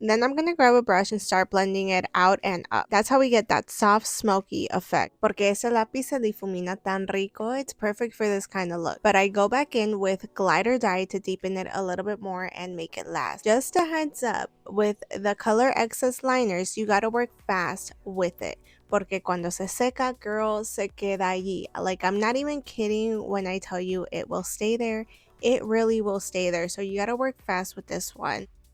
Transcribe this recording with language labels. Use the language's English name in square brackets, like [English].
[English] Then I'm going to grab a brush and start blending it out and up. That's how we get that soft, smoky effect. [Spanish] Porque ese lápiz se difumina tan rico, [English] it's perfect for this kind of look. But I go back in with glider dye to deepen it a little bit more and make it last. Just a heads up, with the Color Excess liners, you gotta work fast with it. [Spanish] Porque cuando se seca, girl, se queda allí. [English] Like, I'm not even kidding when I tell you it will stay there. It really will stay there. So you gotta work fast with this one.